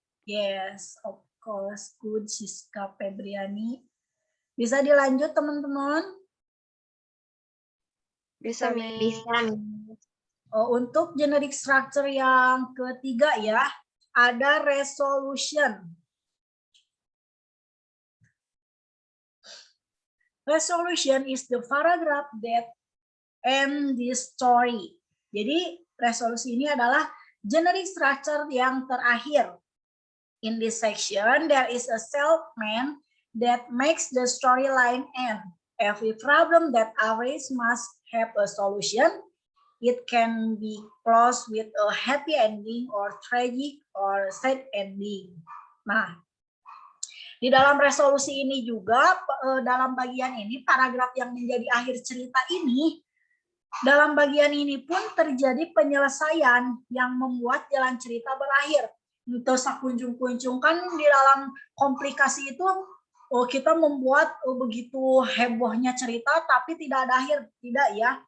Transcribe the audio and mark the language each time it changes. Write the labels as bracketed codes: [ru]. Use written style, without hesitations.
[en] Yes, of course, good Siska Febriani. [id] Bisa dilanjut teman-teman? Bisa, Miss. Bisa. Untuk generic structure yang ketiga ya, ada resolution. [en] Resolution is the paragraph that end this story. [id] Jadi resolusi ini adalah generic structure yang terakhir. [en] In this section, there is a statement that makes the storyline end. Every problem that arises must have a solution. It can be closed with a happy ending or tragic or sad ending. [id] Nah, di dalam resolusi ini juga, dalam bagian ini, paragraf yang menjadi akhir cerita ini, dalam bagian ini pun terjadi penyelesaian yang membuat jalan cerita berakhir. Itu sakunjung-kunjung kan di dalam komplikasi itu kita membuat begitu hebohnya cerita tapi tidak ada akhir, tidak ya.